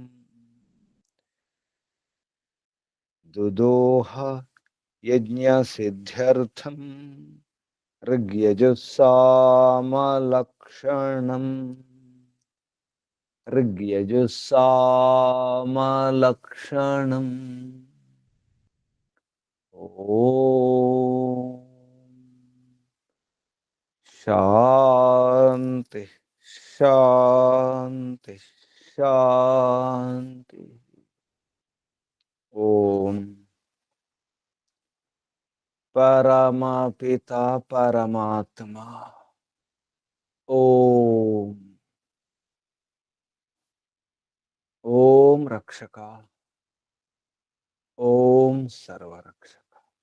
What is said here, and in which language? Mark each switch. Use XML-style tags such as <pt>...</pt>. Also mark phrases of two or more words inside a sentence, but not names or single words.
<sa>దుదోహ యజ్ఞసిద్ధ్యర్థం ఋగ్యజుస్సామలక్షణం ఋగ్యజుస్సామలక్షణం ఓం శాంతి శాంతి శాంతి</sa> <hi>ओम परमपिता परमात्मा। ओम ओम रक्षका। ओम सर्वरक्षक।</hi>